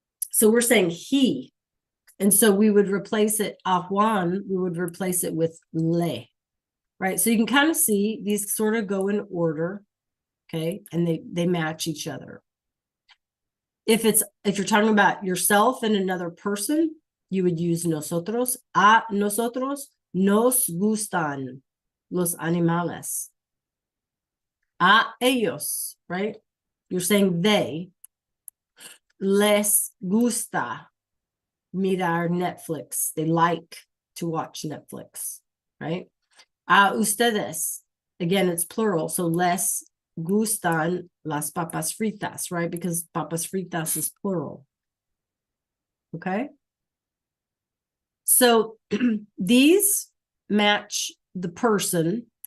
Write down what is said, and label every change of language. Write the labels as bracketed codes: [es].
[en] So we're saying he. And so we would replace it, a Juan, we would replace it with le, right? So you can kind of see these sort of go in order, okay? And they match each other. If you're talking about yourself and another person, you would use nosotros. [es] A nosotros nos gustan los animales. [en] A ellos, right? You're saying they. [es] Les gusta mirar Netflix. [en] They like to watch Netflix, right? A ustedes. Again, it's plural. So [es] les gustan las papas fritas, [en] right? Because papas fritas is plural. Okay? So these match the person.